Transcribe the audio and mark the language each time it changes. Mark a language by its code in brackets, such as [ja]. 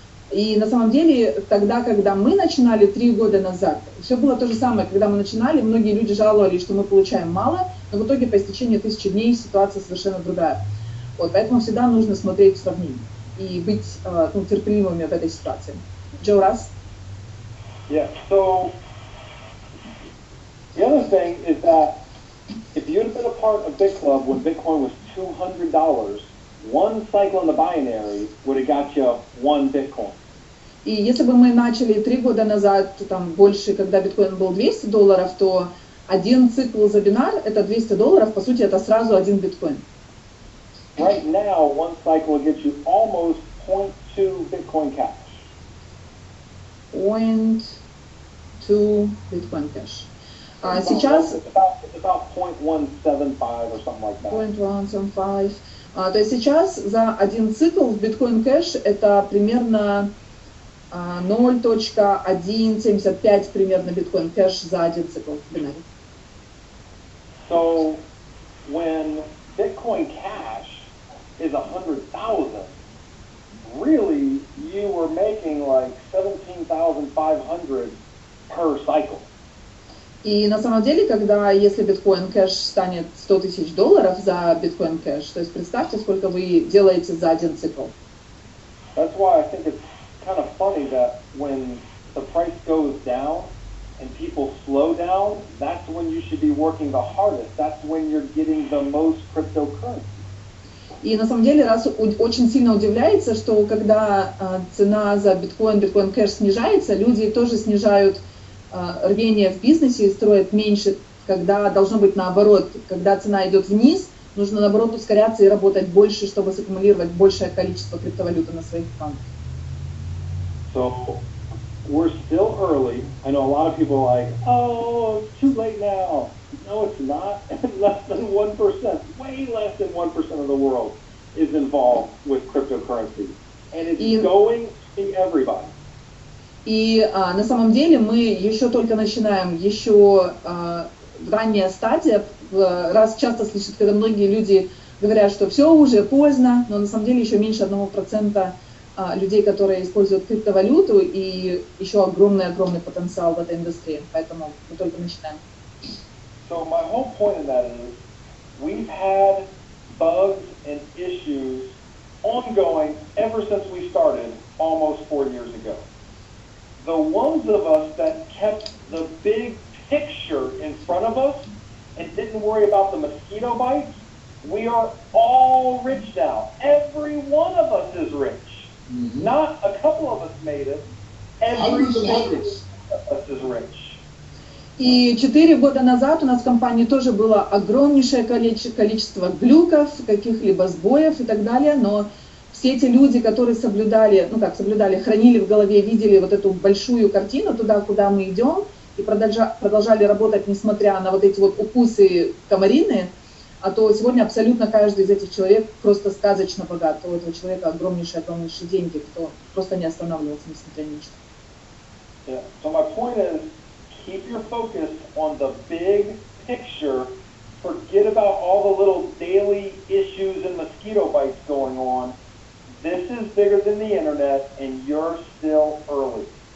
[ru] И на самом деле, тогда, когда мы начинали 3 года назад, все было то же самое. Когда мы начинали, многие люди жаловались, что мы получаем мало, но в итоге по истечении 1000 дней ситуация совершенно другая. Вот, поэтому всегда нужно смотреть в сравнении и быть терпеливыми в этой ситуации. Джо, Russ? [en] Yeah, so the other thing is that if you'd have been a part of Bitclub when Bitcoin was $200, one cycle in the binary would have got you 1 Bitcoin. [ru] И если бы мы начали 3 года назад, там больше, когда биткоин был $200, то один цикл за бинар это $200, по сути это сразу 1 биткоин. [en] Right now, one cycle will get you almost 0.2 Bitcoin Cash. [ru] 0.2 биткоин кэш. А сейчас [en] it's about 0.175 or something like that. 0.175. [ru] То есть сейчас за один цикл в биткоин кэш это примерно 0.175 примерно биткоин кэш за один цикл в бинаре. [en] So when Bitcoin Cash is 100,000, really you were making like 17,500 per cycle. [ru] И на самом деле, когда, если биткоин кэш станет $100 000 за биткоин кэш, то есть представьте, сколько вы делаете за один цикл. [en] That's why I think it's kind of funny that when the price goes down and people slow down, that's when you should be working the hardest. That's when you're getting the most cryptocurrency. [ru] И на самом деле, Russ очень сильно удивляется, что когда цена за биткоин кэш снижается, люди тоже снижают рвение в бизнесе и строят меньше, когда должно быть наоборот. Когда цена идет вниз, нужно наоборот ускоряться и работать больше, чтобы саккумулировать большее количество криптовалюты на своих аккаунтах. [en] So we're still early. I know a lot of people are like, oh, it's too late now. No, it's not. Less than 1%, way less than 1% of the world is involved with cryptocurrency. And it's going to everybody. [ru] И на самом деле мы еще только начинаем, еще ранняя стадия. Раз часто слышит, когда многие люди говорят, что все уже поздно, но на самом деле еще меньше 1% людей, которые используют криптовалюту, и еще огромный потенциал в этой индустрии, поэтому мы только начинаем. [en] So my whole point in that is we've had bugs and issues ongoing ever since we started almost 4 years ago. The ones of us that kept the big picture in front of us and didn't worry about the mosquito bites, we are all rich now. Every one of us is rich. Mm-hmm. Not a couple of us made it. Every one of us is rich. [ru] И 4 года назад у нас в компании тоже было огромнейшее количество глюков, каких-либо сбоев и так далее, но все эти люди, которые соблюдали, хранили в голове, видели вот эту большую картину туда, куда мы идем, и продолжали работать, несмотря на вот эти вот укусы комариные, а то сегодня абсолютно каждый из этих человек просто сказочно богат. У этого человека огромнейшие деньги, кто просто не останавливался, несмотря ни на что. [en] Yeah. So my point is, keep your focus on the big picture. Forget about all the little daily issues and mosquito bites going on. This is bigger than the internet, and you're still early.